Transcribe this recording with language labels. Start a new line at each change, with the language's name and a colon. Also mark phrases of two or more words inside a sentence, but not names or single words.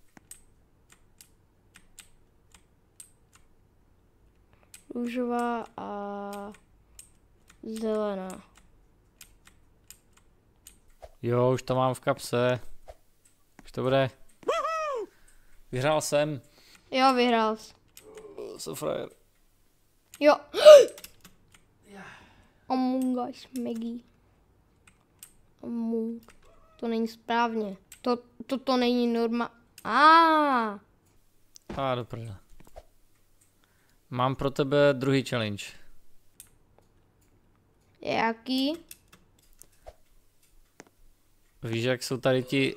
Czech: Růžová a zelená. Jo, už to mám v kapse. Už to bude. Vyhrál jsem. Jo, vyhrál jsi. So frajer. Jo. Among Us, Maggie. Among. To není správně. To není norma. Do prdele. Mám pro tebe druhý challenge. Jaký? Víš, jak jsou tady ti...